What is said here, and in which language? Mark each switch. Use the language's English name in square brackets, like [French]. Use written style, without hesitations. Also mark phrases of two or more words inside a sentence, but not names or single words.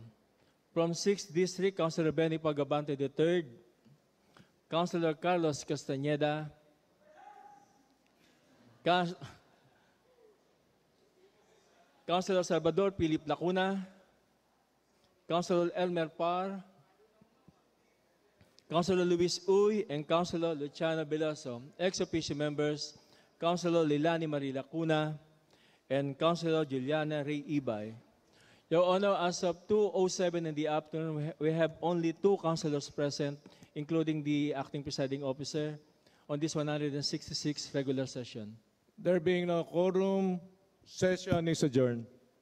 [English] From 6th District, Councilor Benny Pagabante III, Councilor Carlos Castañeda, Councilor Salvador Philip Lacuna, Councilor Elmer Par, Councilor Luis Uy, and Councilor Luciano Veloso. Ex-officio members, Councilor Lilani Marie Lacuna, and Councilor Juliana Ray Ibay. Your Honor, as of 2:07 in the afternoon, we have only 2 councilors present, including the acting presiding officer, on this 166th regular session. There being no quorum, session is adjourned.